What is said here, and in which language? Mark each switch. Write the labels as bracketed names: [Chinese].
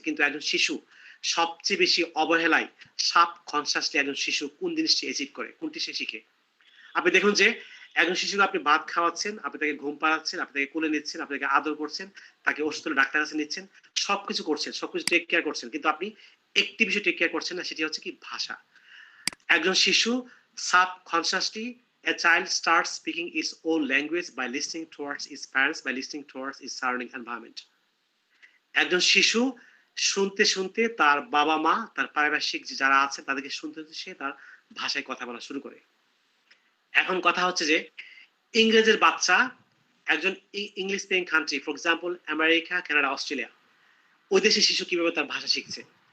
[Bangla] কিন্তু একজন শিশু সবচেয়ে বেশি অবহেলায় সাবকনসিয়াসলি একজন শিশু কোন জিনিসটি অ্যাচিভ করে, কোনটি সে শিখে। আপনি দেখুন যে একজন শিশুকে আপনি ভাত খাওয়াচ্ছেন, আপনি তাকে ঘুম পাড়াচ্ছেন, আপনি তাকে কোলে নিচ্ছেন, আপনি তাকে আদর করছেন, তাকে ওষুধ ডাক্তার কাছে নিচ্ছেন, সবকিছু করছেন, সবকিছু টেক কেয়ার করছেন, কিন্তু আপনি একটি বিষয় টেক কেয়ার করছেন না, সেটি হচ্ছে কি ভাষা। একজন শিশু subconsciously [English] a child starts speaking its own language by listening towards its parents, by listening towards its surrounding environment. [Bangla] একজন শিশু শুনতে শুনতে তার বাবা মা, তার পারিপার্শ্বিক যারা আছে তাদেরকে শুনতে শুনতে সে তার ভাষায় কথা বলা শুরু করে। এখন কথা হচ্ছে যে ইংরেজের বাচ্চা একজন English speaking country, for example America, Canada, Australia, ওই দেশের শিশু কিভাবে তার ভাষা শিখছে?